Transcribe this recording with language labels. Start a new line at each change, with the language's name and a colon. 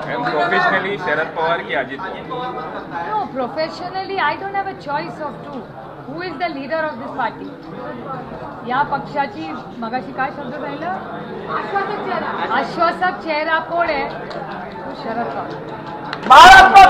Marathi: Professionally Sharad Pawar की Ajit Pawar?
English: No, professionally, I don't have a choice of two. Who is the leader of this party?
Marathi: या पक्षाची मगाशी काय शब्द राहिलं? आश्वासक चेहरा. आश्वासक चेहरा कोण आहे? तो शरद पवार.